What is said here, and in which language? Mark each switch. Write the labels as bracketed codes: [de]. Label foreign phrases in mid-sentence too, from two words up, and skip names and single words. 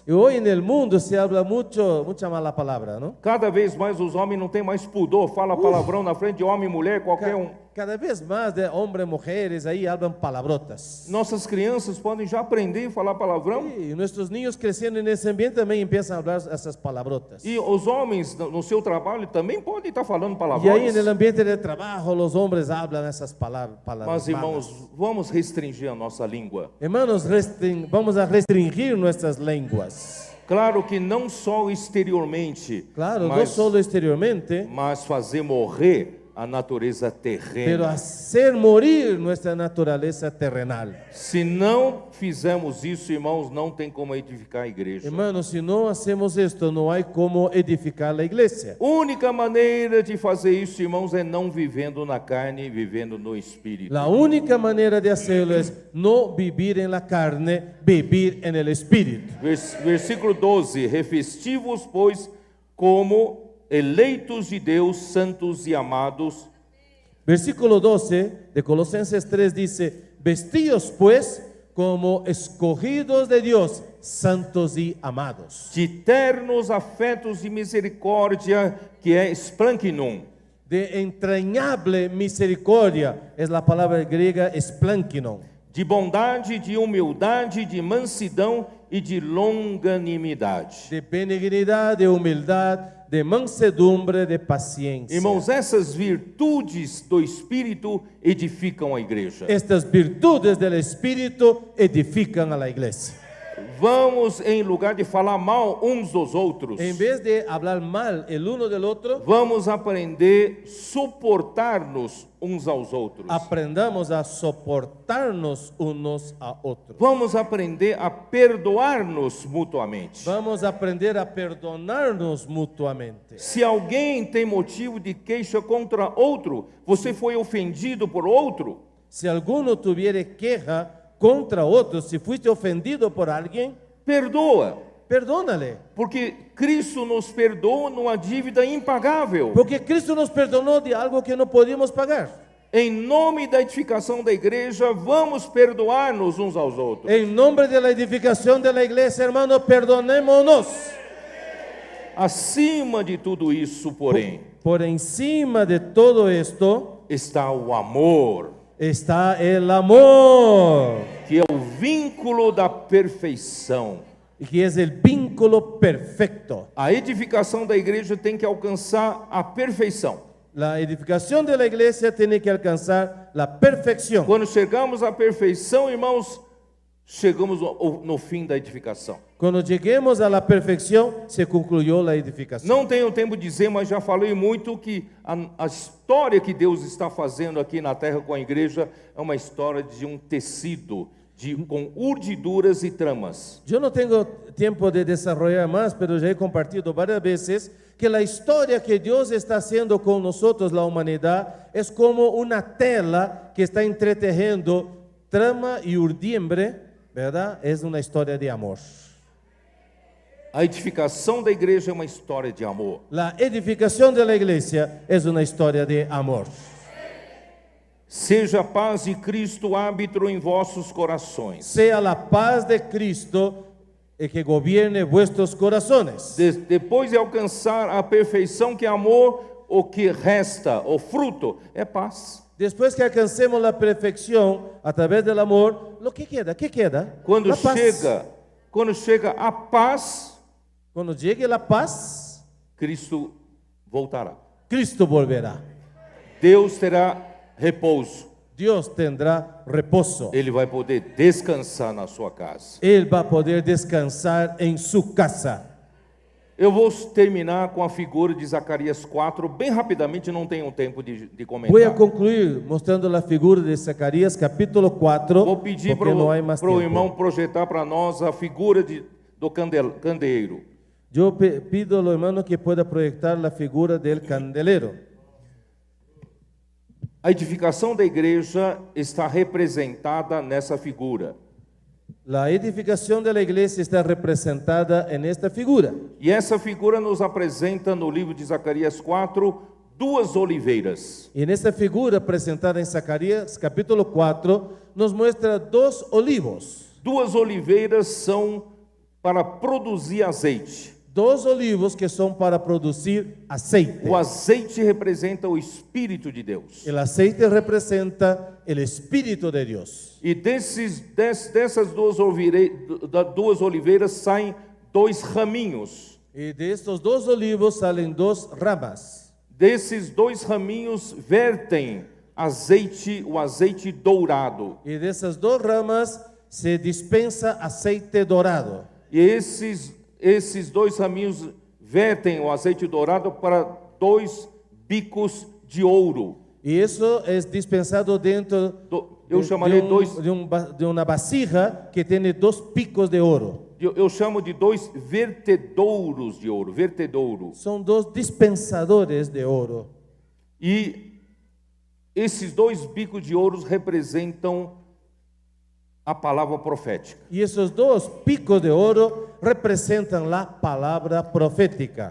[es] Y hoy en el mundo se habla mucha mala palabra, ¿no? [pt] Cada vez mais os homens não têm mais pudor, fala palavrão na frente de homem e mulher, qualquer um. [es] Cada vez más de hombres, mujeres, ahí hablan palabrotas. [pt] Nossas crianças podem já aprender a falar palavrão. [es] Y nuestros niños creciendo en ese ambiente también empiezan a hablar esas palabrotas. [pt] E os homens no seu trabalho também podem estar falando [es] Y ahí [pt] palavrões. [es] en el ambiente de trabajo los hombres hablan esas palabras. [pt] Mas, irmãos, vamos restringir a nossa língua. [es] Hermanos, vamos a restringir nuestras lenguas. [pt] Claro que não só exteriormente, [es] Claro, no [pt] mas, [es] solo exteriormente, [pt] mas fazer morrer a natureza [es] pero [pt] terrena. [es] hacer morir nuestra naturaleza terrenal. [pt] Se não fizermos isso, irmãos, não tem como edificar a igreja. [es] Hermanos, si no hacemos esto, no hay cómo edificar la iglesia. [pt] Única maneira de fazer isso, irmãos, é não vivendo na carne, vivendo no espírito. [es] La única manera de hacerlo es no vivir en la carne, vivir en el espíritu. [pt] Versículo 12: revesti-vos, pois, como eleitos de Deus, santos e amados, [es] Versículo 12 de Colosenses 3 dice, vestidos pues como escogidos de Dios, santos y amados, [pt] de ternos afetos e misericórdia, que é splankinum, [es] de entrañable misericordia, es la palabra griega splankinon, [pt] de bondade, de humildade, de mansidão e de longanimidade. [es] de benignidad, de humildad, de mansedumbre, de paciencia. [pt] Irmãos, essas virtudes do Espírito edificam a igreja. [es] Estas virtudes del Espíritu edifican a la iglesia. [pt] Vamos, em lugar de falar mal uns dos outros, [es] En vez de hablar mal el uno del otro, [pt] vamos aprender a suportar-nos uns aos outros. [es] aprendamos a soportarnos unos a otros. [pt] Vamos aprender a perdoar-nos mutuamente. [es] Vamos a aprender a perdonarnos mutuamente. [pt] Se alguém tem motivo de queixa contra outro, você foi ofendido por outro, [es] Si alguno tuviere queja contra otro, si fuiste ofendido por alguien, [pt] perdoa, [es] perdónale. [pt] porque Cristo nos perdoa numa dívida impagável. [es] Porque Cristo nos perdonó de algo que no podíamos pagar. [pt] Em nome da edificação da igreja, vamos perdoar-nos uns aos outros. [es] En nombre de la edificación de la iglesia, hermano, perdonémonos. [pt] Acima de tudo isso, porém, [es] Por encima de todo esto [pt] está o amor, [es] está el amor, [pt] que é o vínculo da perfeição. [es] y que es el vínculo perfecto. [pt] A edificação da igreja tem que alcançar a perfeição. [es] La edificación de la iglesia tiene que alcanzar la perfección. [pt] Quando chegamos à perfeição, irmãos, chegamos no fim da edificação. [es] Cuando lleguemos a la perfección, se concluyó la edificación. [pt] Não tenho tempo de dizer, mas já falei muito que a história que Deus está fazendo aqui na terra com a igreja é uma história de um tecido com urdiduras e tramas. [es] Yo no tengo tiempo de desarrollar más, pero ya he compartido varias veces que la historia que Dios está haciendo con nosotros, la humanidad, es como una tela que está entretejiendo trama y urdimbre, ¿verdad? Es una historia de amor. [pt] A edificação da igreja é uma história de amor. [es] La edificación de la iglesia es una historia de amor. [pt] Seja a paz de Cristo árbitro em vossos corações. [es] Sea la paz de Cristo que gobierne vuestros corazones. [pt] Depois de alcançar a perfeição que é amor, o que resta, o fruto, é paz. [es] Después que alcancemos la perfección a través del amor, lo que queda, ¿qué queda? [pt] Quando [es] La paz. [pt] chega a paz, [es] Cuando llegue la paz, [pt] Cristo voltará. [es] Cristo volverá. [pt] Deus terá repouso. [es] Dios tendrá reposo. [pt] Ele vai poder descansar na sua casa. [es] Él va a poder descansar en su casa. [pt] Eu vou terminar com a figura de Zacarias 4, bem rapidamente, não tenho tempo de comentar. [es] Voy a concluir mostrando la figura de Zacarías capítulo 4, [pt] Vou pedir [es] porque no hay más [pt] para o [es] tiempo. [pt] irmão projetar para nós a figura do candeeiro. [es] Yo pido a los hermanos que pueda proyectar la figura del candelero. [pt] A edificação da igreja está representada nessa figura. [es] La edificación de la iglesia está representada en esta figura. [pt] E essa figura nos apresenta no livro de Zacarias 4 duas oliveiras. [es] Y en esta figura presentada en Zacarías capítulo 4 nos muestra dos olivos. [pt] Duas oliveiras são para produzir azeite. [es] Dos olivos que son para producir aceite. [pt] O azeite representa o Espírito de Deus. [es] El aceite representa el Espíritu de Dios. [pt] E dessas duas oliveiras saem dois raminhos. [es] Y de estos dos olivos salen dos ramas. [pt] Desses dois raminhos vertem azeite, o azeite dourado. [es] Y de esas dos ramas se dispensa aceite dorado. [pt] E esses dois raminhos vertem o azeite dourado para dois bicos de ouro. [es] Y eso es dispensado dentro [pt] Eu chamarei [es] de una vasija que tiene dos picos de oro. [pt] Eu chamo de dois vertedouros de ouro, vertedouro. [es] Son dos dispensadores de oro. [pt] E esses dois bicos de ouro representam a palavra profética. [es] Y esos dos picos de oro representan la palabra profética.